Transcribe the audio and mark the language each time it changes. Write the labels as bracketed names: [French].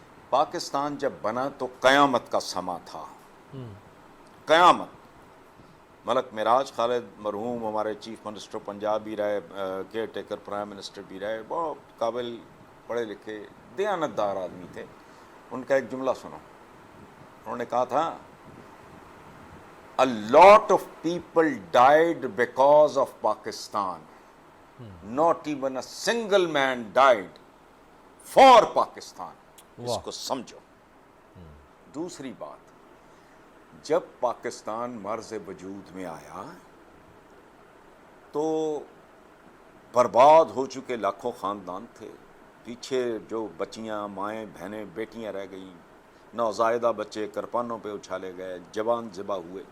[Urdu] پاکستان جب بنا تو قیامت کا سما تھا. قیامت. ملک معراج خالد مرحوم ہمارے چیف منسٹر پنجاب بھی رہے، کیئر ٹیکر پرائم منسٹر بھی رہے، بہت قابل پڑھے لکھے دیانتدار آدمی تھے. ان کا ایک جملہ سنو. انہوں نے کہا تھا [English] A lot of people died because of Pakistan. Not even a single man died for Pakistan. [Urdu] اس کو سمجھو. دوسری بات، جب پاکستان مرز وجود میں آیا تو برباد ہو چکے لاکھوں خاندان تھے. پیچھے جو بچیاں، مائیں، بہنیں، بیٹیاں رہ گئیں، نوزائیدہ بچے کرپانوں پہ اچھالے گئے، جوان ذبح ہوئے.